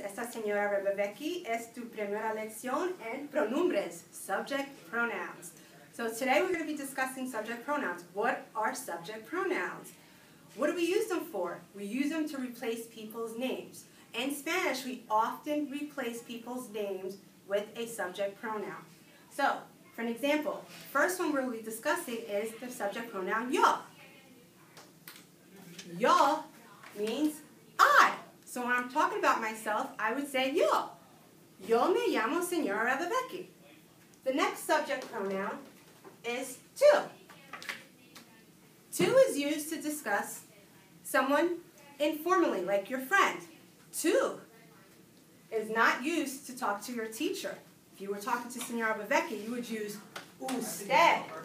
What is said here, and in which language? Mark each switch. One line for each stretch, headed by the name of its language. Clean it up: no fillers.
Spanish: Esta Señora Hrabovecky es tu primera lección en pronombres, subject pronouns.
English: So today we're going to be discussing subject pronouns. What are subject pronouns? What do we use them for? We use them to replace people's names. In Spanish, we often replace people's names with a subject pronoun. So, for an example, first one we'll be discussing is the subject pronoun yo. Yo means I. So when I'm talking about myself, I would say yo.
Spanish: Yo me llamo Señora Hrabovecky.
English: The next subject pronoun is tú. Tú is used to discuss someone informally, like your friend. Tú is not used to talk to your teacher. If you were talking to Señora Hrabovecky, you would use usted.